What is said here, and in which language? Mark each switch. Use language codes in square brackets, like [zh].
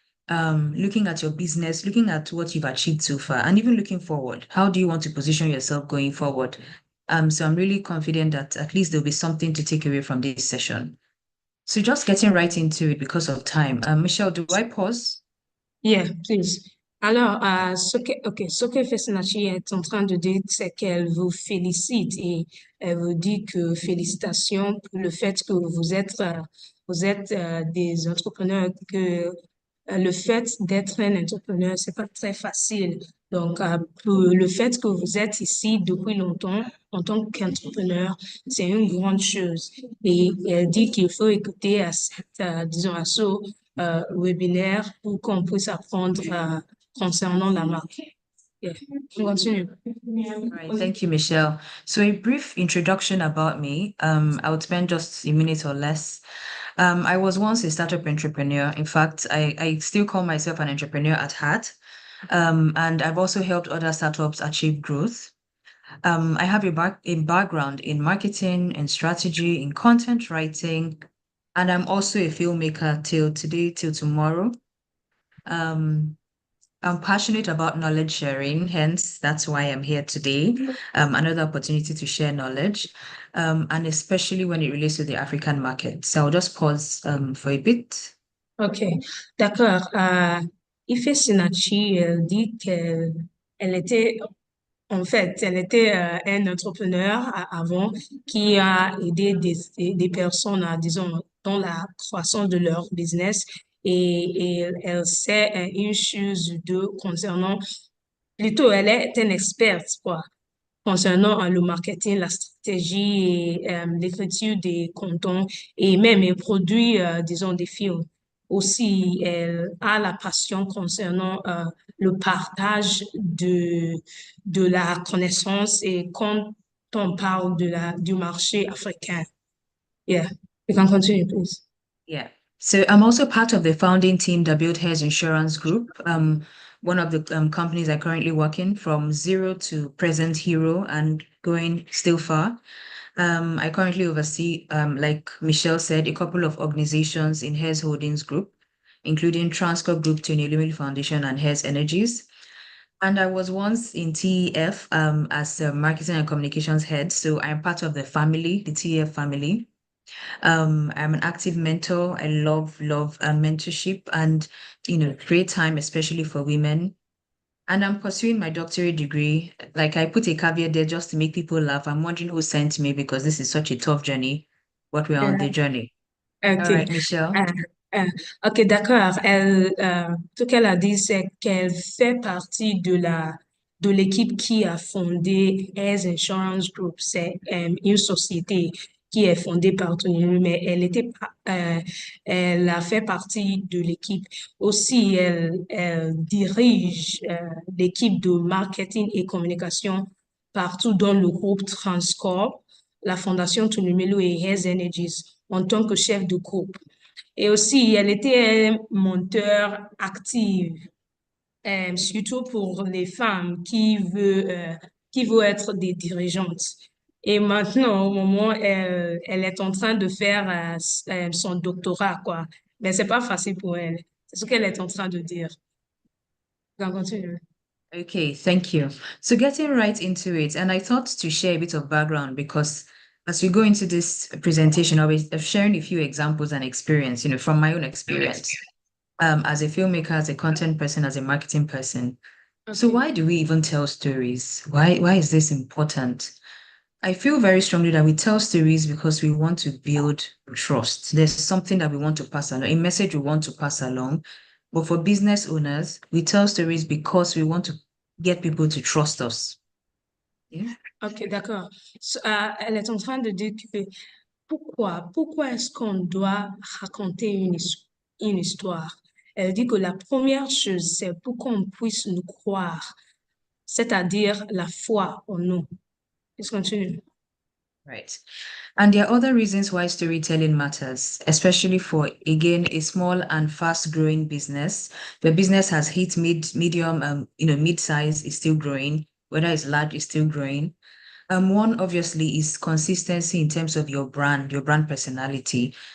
[en] Looking at your business, looking at what you've achieved so far, and even looking forward. How do you want to position yourself going forward? So I'm really confident that at least there'll be something to take away from this session. So just getting right into it because of time. Michelle, do I pause? Yeah, please. [fr] Alors, ce que Fesnachi est en train de dire, c'est qu'elle vous félicite et elle vous dit que félicitations pour le fait que vous êtes des entrepreneurs, que le fait d'être un entrepreneur, c'est pas très facile. Donc, pour le fait que vous êtes ici depuis longtemps en tant qu'entrepreneur, c'est une grande chose. Et elle dit qu'il faut écouter à disons, à ce webinaire pour qu'on puisse apprendre concernant la marque. [en] Yeah. Continue. All right, thank you, Michelle. So a brief introduction about me. I would spend just a minute or less. I was once a startup entrepreneur. In fact, I still call myself an entrepreneur at heart. And I've also helped other startups achieve growth. I have a background in marketing and strategy, in content writing, and I'm also a filmmaker till today, till tomorrow. Um, I'm passionate about knowledge sharing, hence that's why I'm here today. Another opportunity to share knowledge, and especially when it relates to the African market. So I'll just pause for a bit. [fr] OK, d'accord. Ife Sinachi dit qu'elle était En fait, elle était un entrepreneur avant qui a aidé des personnes, disons, dans la croissance de leur business et elle sait une chose de concernant, plutôt, elle est une experte, quoi, concernant le marketing, la stratégie et l'écriture des contenus et même les produits, disons, des films. Aussi, elle a la passion concernant le partage de la connaissance et quand on parle du marché africain. [en] Yeah, you can continue, please. Yeah. So I'm also part of the founding team that built Hairs Insurance Group, one of the companies I currently work in, from zero to present hero and going still far. I currently oversee, like Michelle said, a couple of organizations in Hairs Holdings Group, including Transcorp Group, Tony Elumelu Foundation, and Hairs Energies. And I was once in TEF as a marketing and communications head. So I'm part of the family, the TEF family. I'm an active mentor. I love mentorship and, create time, especially for women. And I'm pursuing my doctorate degree. Like I put a caveat there just to make people laugh. I'm wondering who sent me because this is such a tough journey, but we're on the journey. All OK. right, Michelle. [fr] Euh, euh, OK, d'accord. Ce qu'elle a dit, c'est qu'elle fait partie de l'équipe qui a fondé Heirs Insurance Group. C'est une société qui est fondée par Tony, mais elle a fait partie de l'équipe. Aussi, elle dirige l'équipe de marketing et communication partout dans le groupe Transcorp, la Fondation Tunumelu et Hairs Energies en tant que chef de groupe. Et aussi, elle était un monteur actif, surtout pour les femmes qui veulent être des dirigeantes. Et maintenant, au moment, elle est en train de faire son doctorat, quoi. Mais c'est pas facile pour elle. C'est ce qu'elle est en train de dire. On continue. [en] Okay, thank you. So getting right into it, and I thought to share a bit of background because as we go into this presentation, I'll be sharing a few examples and experience, from my own experience, as a filmmaker, as a content person, as a marketing person. So OK. why do we even tell stories? Why is this important? I feel very strongly that we tell stories because we want to build trust. There's something that we want to pass along, a message we want to pass along. But for business owners, we tell stories because we want to get people to trust us. Yeah. [fr] OK, d'accord. Elle est en train de dire que pourquoi est-ce qu'on doit raconter une histoire? Elle dit que la première chose, c'est pour qu'on puisse nous croire, c'est-à-dire la foi en nous. [en] Let's continue. Right. And there are other reasons why storytelling matters, especially for, again, a small and fast growing business. The business has hit medium, mid-size is still growing, whether it's large, is still growing. One obviously is consistency in terms of your brand personality.